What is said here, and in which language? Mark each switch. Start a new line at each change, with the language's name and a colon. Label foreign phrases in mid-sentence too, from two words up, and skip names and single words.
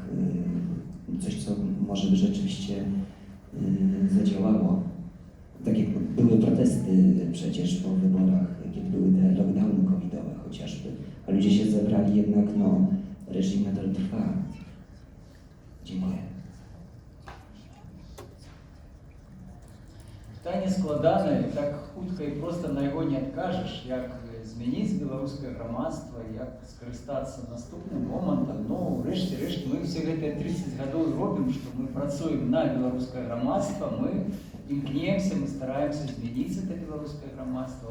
Polish: Coś, co może by rzeczywiście zadziałało. Tak jak były protesty przecież po wyborach, kiedy były te lockdowny covidowe chociażby, a ludzie się zebrali, jednak no, reżim nadal trwa. Dziękuję.
Belarusian: Пытанне складанае, так хутка і проста на яго не адкажаш, як змяніць беларускае грамадства, як скарыстацца наступным момантам. Ну, рэшце мы все гэтыя 30 гадоў робім, што мы працуем на беларускае грамадства, мы імкнемся, мы стараемся змяніць это беларускае грамадства.